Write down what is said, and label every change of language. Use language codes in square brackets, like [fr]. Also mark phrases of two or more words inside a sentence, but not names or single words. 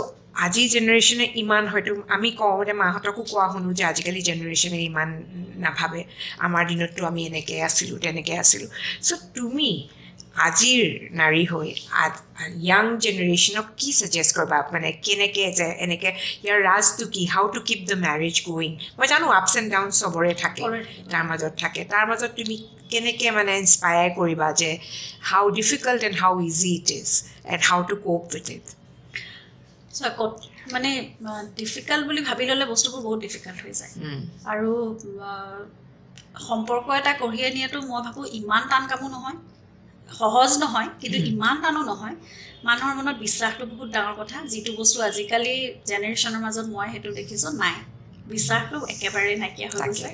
[as] আজি জেনেৰেশ্যনে ইমান হয়তো আমি কওঁ মানে মাহঁতকো কোৱা শুনো যে আজিকালি জেনেৰেশ্যনে ইমান নাভাবে আমাৰ দিনততো আমি এনেকৈ আছিলোঁ তেনেকৈ আছিলোঁ চ' তুমি আজিৰ নাৰী হৈ [en] young generationক [as] কি ছাজেষ্ট কৰিবা মানে কেনেকৈ যে এনেকৈ ইয়াৰ ৰাজটো কি [en] how to keep the marriage going [as] মই জানো [en] ups and down [as] চবৰে থাকে তাৰ মাজত তুমি কেনেকৈ মানে ইনস্পায়াৰ কৰিবা যে [en] how difficult and how easy it is and how to cope with it [as] মানে ডিফিকাল্ট বুলি ভাবি ল'লে বস্তুবোৰ বহুত ডিফিকাল্ট হৈ যায় আৰু সম্পৰ্ক এটা কঢ়িয়াই নিয়াটো মই ভাবোঁ ইমান টান কামো নহয় সহজ নহয় কিন্তু ইমান টানো নহয় মানুহৰ মনত বিশ্বাসটো বহুত ডাঙৰ কথা যিটো বস্তু আজিকালি জেনেৰেশ্যনৰ মাজত মই সেইটো দেখিছোঁ নাই বিশ্বাসটো একেবাৰে নাইকিয়া হৈ গৈছে